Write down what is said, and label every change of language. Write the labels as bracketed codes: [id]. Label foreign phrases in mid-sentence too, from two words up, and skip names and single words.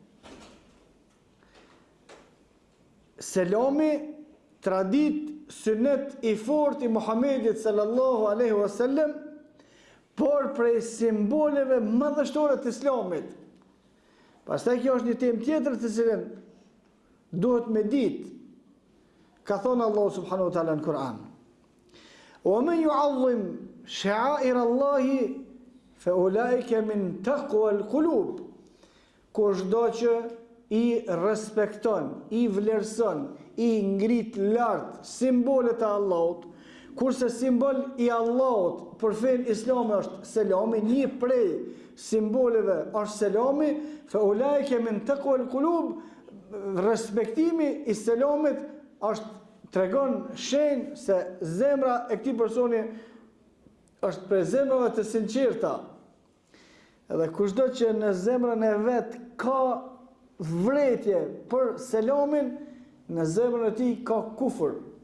[sq] Selami, tradit, sunet i fort i Muhamedit [ar] صلى الله عليه وسلم, [sq] por prej simboleve madhështore të islamit. Pastaj kjo është një temë tjetër të cilën duhet me ditë. Ka thonë Allahu [ar] سبحانه وتعالى [sq] në Kur'an: [ar] وَمَنْ يُعَظِّمْ شَعَائِرَ اللَّهِ فَأُولَٰئِكَ مِنْ تَقْوَى الْقُلُوبِ. [sq] Kushdo që i respekton, i vlerëson, i ngrit lart simbolet e Allahut, kurse simbol i Allahut për fen islame është selami, një prej simboleve është selami, [ar] فَأُولَٰئِكَ مِنْ تَقْوَى الْقُلُوبِ. [sq] Respektimi i selamit është tregon shenjë se zemra e këtij personi është prej zemrave të sinqerta. Edhe kushdo që në zemrën e vet ka vretje për selamin, në zemrën e tij ka kufër.